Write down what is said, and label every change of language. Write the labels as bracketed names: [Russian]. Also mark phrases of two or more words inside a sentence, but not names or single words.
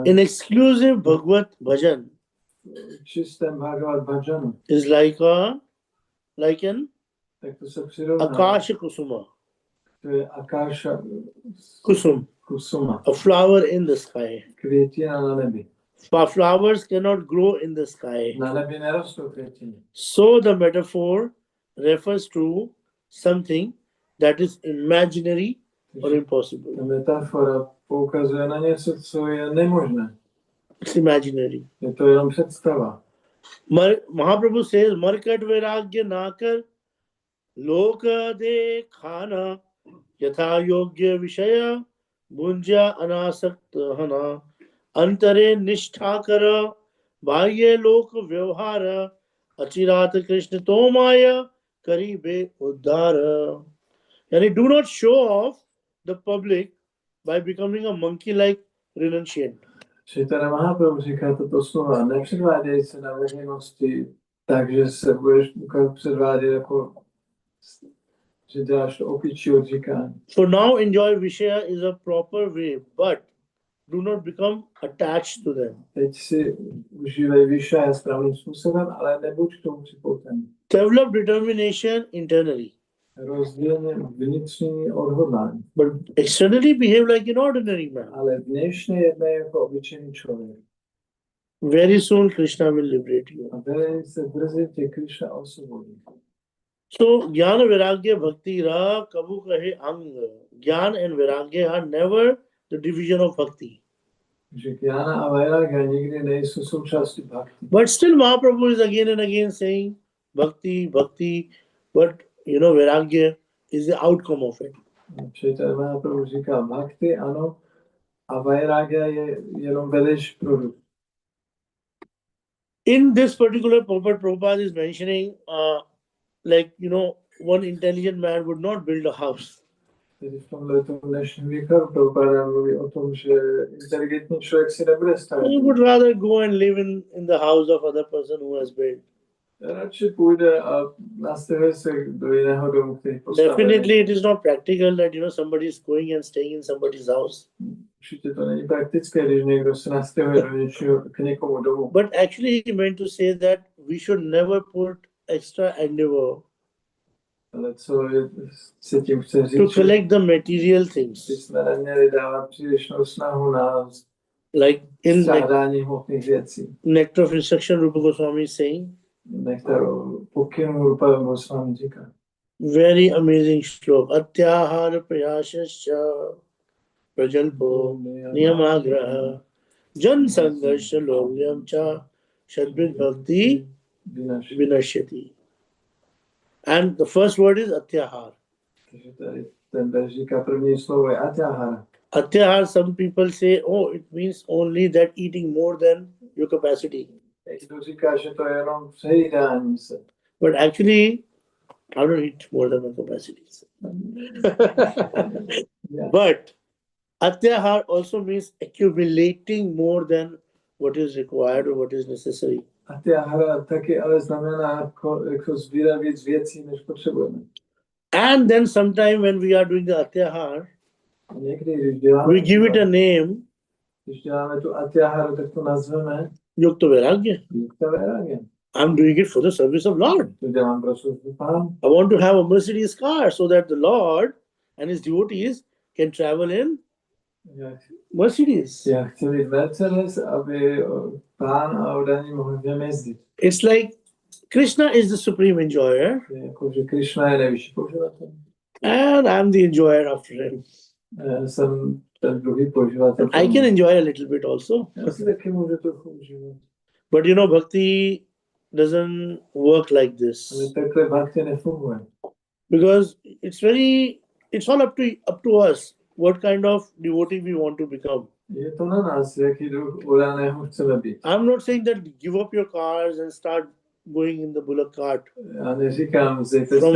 [English] in exclusive Bhagavad Bhajan [Czech] čistém Bhagavad Bhajanu, [English] is like an [Czech] tak to se přirovná. [Sanskrit] आकाश कुसुम, [Czech] To je [Sanskrit] आकाश कुसुम, [English] a flower in the sky. [Czech] květina na nebi. [English] Flowers cannot grow in the sky. [Czech] Na nebi nerostou květiny. [English] So the metaphor refers to something that is imaginary or impossible. [Czech] Ta metafora poukazuje na něco, co je nemožné. [English] It's imaginary. [Czech] Je to jenom představa. [Bangla] Mahaprabhu says, মর্কট বৈরাগ্য নাকর লোক দেখানা যথা যোগ্য বিষয় বুঞ্জ অনাসক্তহনা অন্তরে নিষ্ঠাকর বাহ্যে লোক ব্যবহার অচিরাত কৃষ্ণ তোমায় করিবে উদ্ধার. [English] And do not show off the public by becoming a monkey-like renunciant. [Czech] Chaitanya Mahaprabhu říká toto slova. Nepředváděj se na veřejnosti tak, že se budeš předvádět jako, že děláš to opičí odříkání. [English] For now, enjoy Vishaya is a proper way, but do not become attached to them. [Czech] Teď si užívej vyššé správným způsobem, ale nebuď k tomu připoutaný. [English] Develop determination internally, [Czech] Rozvíjení vnitřní odhodlání. [English] but externally behave like an ordinary man. [Czech] Ale vnějšně jednej jako obyčejný člověk. [English] Very soon Krishna will liberate you. [Czech] A velice brzy tě Krishna osvobodí. [Bangla] So, জ্ঞান বৈরাগ্য ভক্তি র কভু কহে অঙ্গ. [English] Jnana and Vairagya are never the division of Bhakti. [Czech] Že Jnana a Vairagya nikdy nejsou součástí bhakti. [English] But still Mahaprabhu is again and again saying Bhakti, Bhakti, but Vairagya is the outcome of it. [Czech] Chaitanya Mahaprabhu říká bhakti, ano, a Vairagya je jenom vedlejší produkt. [English] In this particular purport, Prabhupada is mentioning, one intelligent man would not build a house. [Czech] Tedy v tomhle dnešním výkladu Prabhupada mluví o tom, že inteligentní člověk si nebude stavět. [English] He would rather go and live in the house of other person who has built. [Czech] Radši půjde a nastavuje se do jiného domu, který postaví. [English] Definitely, it is not practical that somebody is going and staying in somebody's house. [Czech] Určitě to není praktické, když někdo se nastavuje k někomu domu. [English] But actually, he meant to say that we should never put extra endeavor [Czech] Ale co se tím chce [English] to [Czech] říct, že [English] collect the material things. [Czech] jsme neměli dávat přílišnou snahu na [English] Like in [Czech] střádání hmotných věcí. [English] Nectar of Instruction, Rupa Goswami is saying, [Czech] Nektarou pokynu Rupa Goswami říká. [English] very amazing shlok. [Sanskrit] अत्याहार प्रयासश्च प्रजल्पो नियमाग्रह जन सङ्घर्ष लौल्यं च षड्बिद् भक्ति विनश्यति. [English] And the first word is atyahar. [Czech] Takže tady ten verš říká, první slovo je atyahara. [English] Atyahar, some people say, oh, it means only that eating more than your capacity. [Czech] Někdo říká, že to je jenom přejídání se. [English] But actually, I don't eat more than my capacities. Yeah. But atyahar also means accumulating more than what is required or what is necessary. [Czech] Atyahara taky ale znamená jako sbírat víc věcí, než potřebujeme. [English] And then sometime when we are doing the atyahar, [Czech] A někdy, když děláme, [English] we give it a name, [Czech] když děláme tu atyaharu, tak to nazveme [Sanskrit] युक्त वैराग्य. युक्त वैराग्य. [English] I'm doing it for the service of Lord. [Czech] To dělám pro službu Pánu. [English] I want to have a Mercedes car so that the Lord and his devotees can travel in Mercedes. [Czech] Já chci mít Mercedes, aby Pán a oddaní mohli v něm jezdit. [English] It's like Krishna is the supreme enjoyer [Czech] Je jako, že Krishna je nejvyšší poživatel. [English] and I'm the enjoyer after him. [Czech] Já jsem ten druhý poživatel. [English] I can enjoy a little bit also. [Czech] Já si taky můžu trochu užívat. [English] But bhakti doesn't work like this. [Czech] Ale takhle bhakti nefunguje. [English] Because it's all up to us what kind of devotee we want to become. [Czech] Je to na nás, jaký druh oddaného chceme být. [English] I'm not saying that give up your cars and start going in the bullock cart [Czech] Já neříkám, vzejte [English] From-